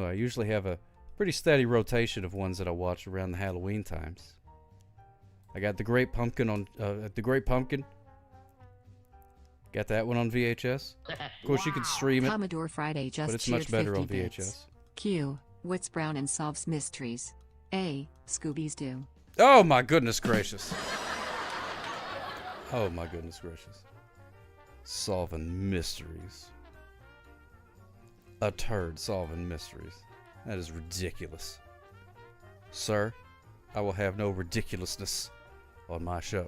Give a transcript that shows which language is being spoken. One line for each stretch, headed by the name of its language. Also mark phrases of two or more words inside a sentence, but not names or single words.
English: I usually have a pretty steady rotation of ones that I watch around the Halloween times. I got The Great Pumpkin on The Great Pumpkin. Got that one on VHS. Of course, you can stream it. Commodore Friday just but it's much better on VHS. Bits. Q. What's brown and solves mysteries? A. Scooby's Doo. Oh my goodness gracious. Oh my goodness gracious. Solving mysteries. A turd solving mysteries. That is ridiculous. Sir, I will have no ridiculousness on my show.